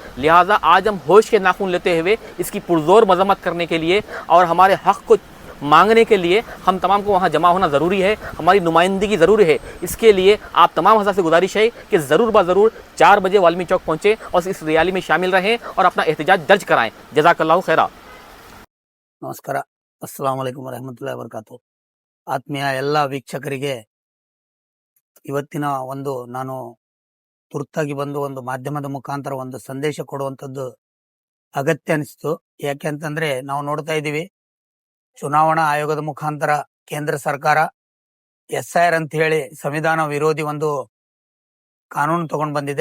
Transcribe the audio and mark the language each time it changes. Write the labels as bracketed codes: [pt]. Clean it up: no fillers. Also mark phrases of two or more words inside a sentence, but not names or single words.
[ur] لہٰذا آج ہم ہوش کے ناخن لیتے ہوئے اس کی پرزور مذمت کرنے کے لیے اور ہمارے حق کو مانگنے کے لیے ہم تمام کو وہاں جمع ہونا ضروری ہے، ہماری نمائندگی ضروری ہے. اس کے لیے آپ تمام حضرات سے گزارش ہے کہ ضرور بضرور 4 بجے والمیکی چوک پہنچیں اور اس ریلی میں شامل رہیں اور اپنا احتجاج درج کرائیں. [ar] جزاك الله خيرا. [kn] ನಮಸ್ಕಾರ. [ar] السلام عليكم ورحمة الله وبركاته. [kn] ಆತ್ಮೀಯ ಎಲ್ಲ ವೀಕ್ಷಕರಿಗೆ ಇವತ್ತಿನ ನಾನು ತುರ್ತಾಗಿ ಬಂದು ಒಂದು ಮಾಧ್ಯಮದ ಮುಖಾಂತರ ಒಂದು ಸಂದೇಶ ಕೊಡುವಂಥದ್ದು ಅಗತ್ಯ ಅನಿಸ್ತು. ಯಾಕೆ ಅಂತಂದ್ರೆ ನಾವು ನೋಡ್ತಾ ಇದ್ದೀವಿ, ಚುನಾವಣಾ ಆಯೋಗದ ಮುಖಾಂತರ ಕೇಂದ್ರ ಸರ್ಕಾರ ಎಸ್ಐಆರ್ ಅಂತ ಹೇಳಿ ಸಂವಿಧಾನ ವಿರೋಧಿ ಒಂದು ಕಾನೂನು ತಗೊಂಡ್ ಬಂದಿದೆ.